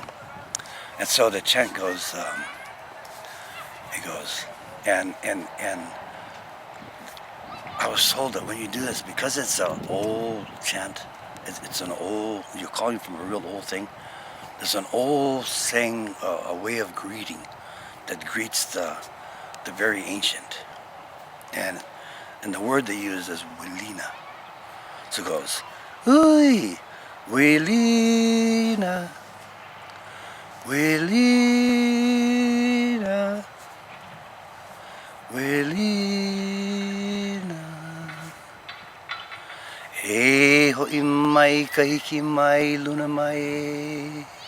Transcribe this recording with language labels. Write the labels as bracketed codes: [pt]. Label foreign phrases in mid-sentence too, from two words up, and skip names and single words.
[en] And so the chant goes, and I was told that when you do this, because it's an old chant, it's an old, you're calling from a real old thing, there's an old saying, a way of greeting that greets the very ancient. And the word they use is Wilina. So it goes, [haw] Ui, Wilina, Wilina, Wilina. E Ho'i Mai, kahiki mai, luna mai.